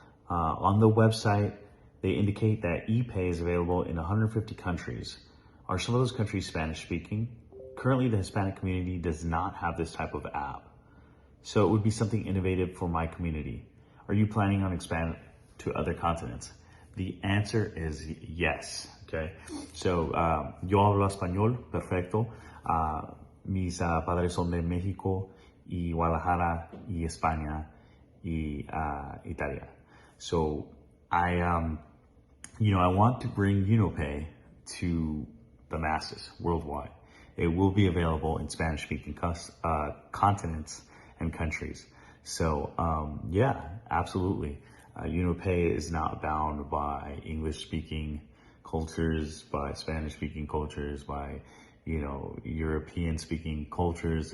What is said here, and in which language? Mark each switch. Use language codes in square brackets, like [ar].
[en] On the website, they indicate that ePay is available in 150 countries. Are some of those countries Spanish speaking? Currently, the Hispanic community does not have this type of app. So it would be something innovative for my community. Are you planning on expanding to other continents? The answer is yes, okay? [es] So, yo hablo español, perfecto. Mis padres son de México y Guadalajara y España y Italia. [en] So I want to bring EUNO Pay to the masses worldwide. It will be available in Spanish-speaking continents and countries. So yeah, absolutely. EUNO Pay is not bound by English-speaking cultures, by Spanish-speaking cultures, by European-speaking cultures.